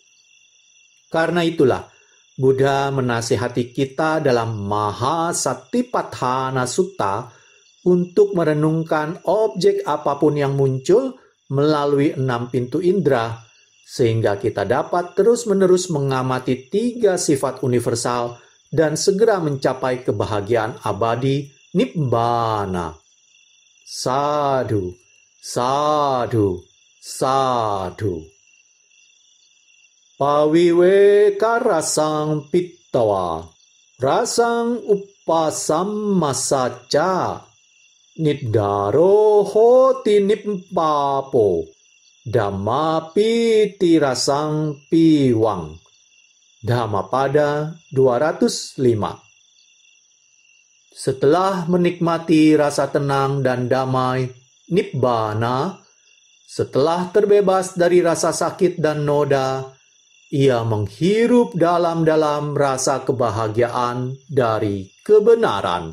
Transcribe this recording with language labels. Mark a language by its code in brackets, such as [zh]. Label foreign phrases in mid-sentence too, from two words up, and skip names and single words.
[id] Karena itulah, Buddha menasihati kita dalam Mahasatipatthana Sutta untuk merenungkan objek apapun yang muncul melalui 6 pintu indera, sehingga kita dapat terus-menerus mengamati 3 sifat universal dan segera mencapai kebahagiaan abadi Nibbana. [pi] Sadhu, sadhu, sadhu. Pawiweka rasang pittawa, rasang upasammasaca, niddaro hoti nippapo, dhammapiti rasang piwang. [id] Dhammapada 205. Setelah menikmati rasa tenang dan damai, nibbana, setelah terbebas dari rasa sakit dan noda, ia menghirup dalam-dalam rasa kebahagiaan dari kebenaran.